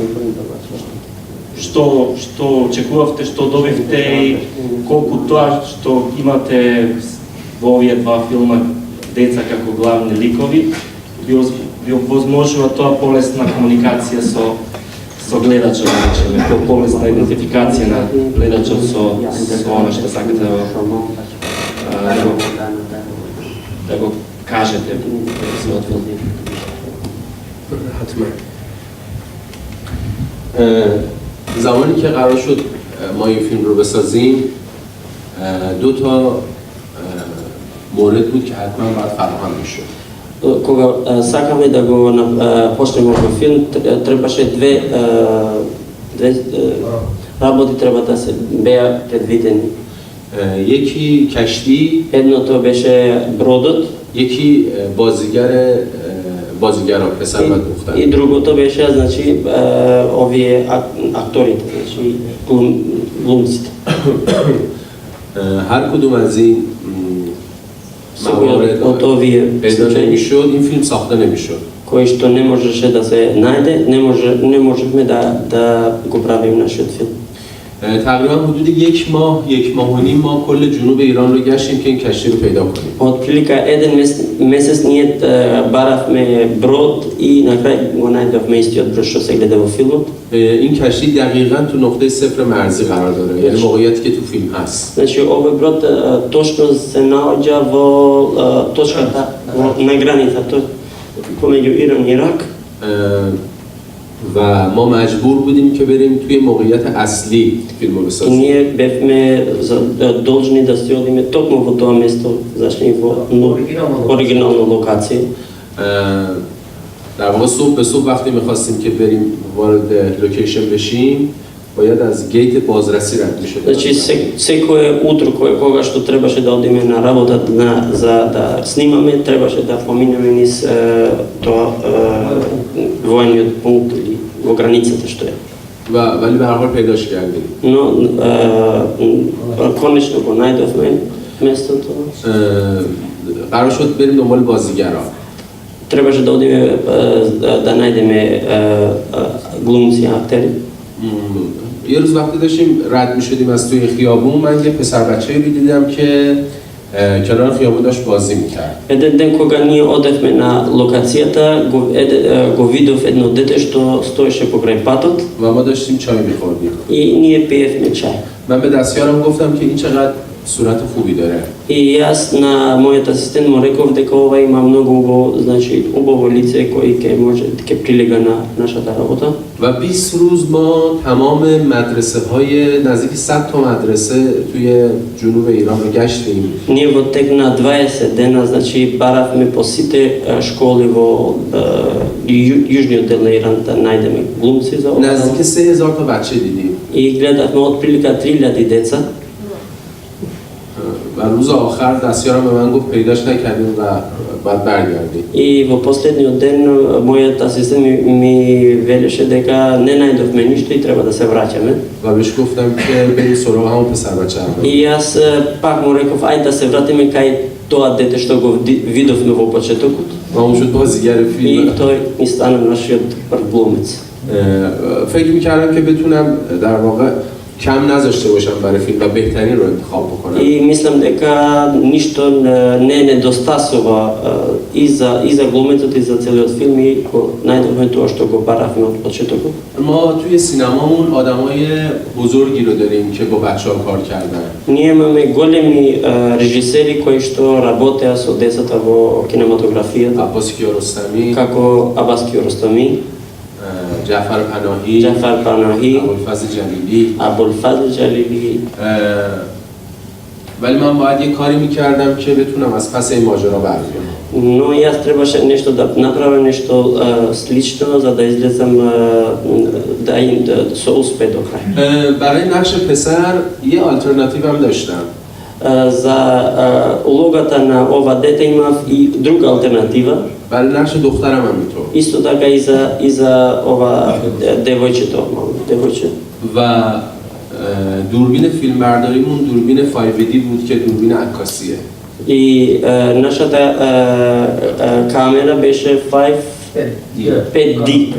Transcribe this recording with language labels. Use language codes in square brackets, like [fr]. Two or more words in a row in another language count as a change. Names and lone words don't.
[mk] што очекувавте, што добивте и колку тоа што имате во овие два филма деца како главни ликови ви возможува тоа полесна комуникација со гледачот, полесна идентификација на гледачот со она што сакате да го кажете во својот филм. [fa] حتما. زمانی که قرار شد ما این فیلم رو بسازیم دو تا مورد بود که حتما باید فراهم میشد. [mk] Кога сакаме да го почнеме овој филм, требаше две работи треба да се беа предвидени. [fa] یکی کشتی، [mk] Едното беше бродот, [fa] یکی بازیگران پسر و دختر. [mk] И другото беше, значи, овие акторите, значи, глумците. [fa] هر کدوم از این موارد پیدا نمیشد این فیلم ساخته نمیشد. [mk] Кој што не можеше да се најде, не можевме да го правим нашиот филм. [fa] تقریبا حدود یک ماه و نیم ما کل جنوب ایران رو گشتیم که این کشتی رو پیدا کنیم. [mk] Од прилика еден месец ние баравме брод и на крај го најдовме истиот брод што се гледа во филмот. [fa] این کشتی دقیقاً تو نقطه صفر مرزی قرار داره، یعنی موقعیتی که تو فیلم هست. [mk] Значи овој брод точно се наоѓа во точката на границата помеѓу Иран и Ирак. [fa] و ما مجبور بودیم که بریم توی موقعیت اصلی فیلم رو بسازیم. [mk] Ние бевме должни да се одиме токму во тоа место, зашли во оригинална локација. [fa] در واقع صبح به صبح وقتی می‌خواستیم که بریم وارد لوکیشن بشیم باید از گیت بازرسی رد می‌شد. [mk] Значи секое утро кога што требаше да одиме на работа за да снимаме, требаше да поминеме низ тоа воениот пункт или во границата што е. [fa] ولی به هر حال پیداش کردیم. [mk] Но конечно го најдовме местото. [fa] قرار شد بریم دنبال بازیگرا. [mk] Требаше да одиме да најдеме глумци, актери. [fa] یه روز وقتی داشتیم رد می‌شدیم از توی خیابون من یه پسر بچه‌ای رو دیدم که کنار خیابون داشت بازی می‌کرد. [mk] Еден ден кога ние одевме на локацијата, го видов едно дете што стоеше покрај патот. [fa] و ما داشتیم چای می‌خوردیم. [mk] И ние пиевме чај. [fa] من به دستیارم گفتم که این چقدر صورت خوبی داره. [mk] И јас на мојот асистент му реков дека ова има многу убаво, значи убаво лице кој ќе прилега на нашата работа. [fa] و 20 روز ما تمام مدرسه‌های نزدیک 100 تا مدرسه توی جنوب ایران رو گشتیم. [mk] Ние во тек на 20 дена, значи баравме по сите школи во јужниот дел на Иран да најдеме глумци за ова. [fa] نزدیک 3000 تا بچه دیدیم. [mk] И гледавме од прилика 3000 деца. [fa] و روز آخر دستیارم به من گفت پیداش نکردیم و باید برگردیم. [mk] И во последниот ден мојот асистент ми велеше дека не најдовме ништо и треба да се враќаме. [fa] و بهش گفتم که بریم سراغ همون پسر بچه هم. [mk] И јас пак му реков ајде да се вратиме кај тоа дете што го видовме во почетокот. [fa] و اون شد بازیگر [mk] И [fa] فیلم. [mk] тој ми стана нашиот прв глумец. [fa] فکر میکردم که بتونم در واقع کم نذاشته باشم برای فیلم و بهترین رو انتخاب بکنم. [mk] И мислам дека ништо не недостасува и за глумецот и за целиот филм и најдовме тоа што го баравме од почетокот. [fa] ما توی سینمامون آدمای بزرگی رو داریم که با بچه‌ها کار کردن. [mk] Ние имаме големи режисери кои што работеа со децата во кинематографијата, [fa] عباس کیارستمی، [mk] како Абас Киаростами, [fa] جعفر پناهی، [mk] Ҷафар Панаҳӣ, [fa] ابوالفضل جلیلی. [mk] Абулфазл Ҷалилӣ. [fa] ولی من باید یه کاری میکردم که بتونم از پس این ماجرا بر بیام. [mk] Но јас требаше нешто да направам, нешто слично за да излезам со успех до крај. [fa] برای نقش پسر یه آلترناتیو هم داشتم. [mk] За улогата на ова дете имав и друга алтернатива. [fa] برای نقش دخترم هم اینطور. [mk] Исто така и за ова девојче. [fa] و دوربین فیلمبرداریمون دوربین 5D بود که دوربین عکاسیه. [mk] И нашата камера беше 5D.